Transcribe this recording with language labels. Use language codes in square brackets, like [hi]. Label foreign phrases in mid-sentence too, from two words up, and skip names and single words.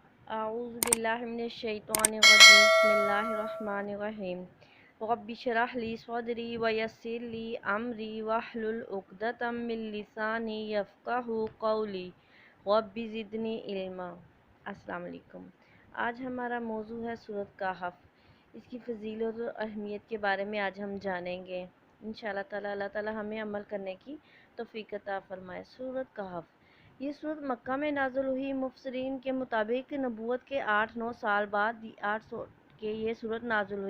[ar] أعوذ بالله من الشيطان الرجيم بسم الله الرحمن الرحيم رب اشرح لي صدري ويسر لي أمري واحلل عقدة من لساني يفقهوا قولي رب زدني علما. السلام عليكم. [ur] آج ہمارا موضوع ہے سورت کہف. اس کی فضیلت اور اہمیت کے بارے میں آج ہم جانیں گے [ar] إن شاء الله تعالى. [ur] اللہ تعالیٰ ہمیں عمل کرنے کی توفیق عطا فرمائے۔ سورت کہف یہ سورت مکہ میں نازل ہوئی. مفسرین کے مطابق نبوت کے 8-9 سال بعد 800 کے یہ سورت نازل ہوئی.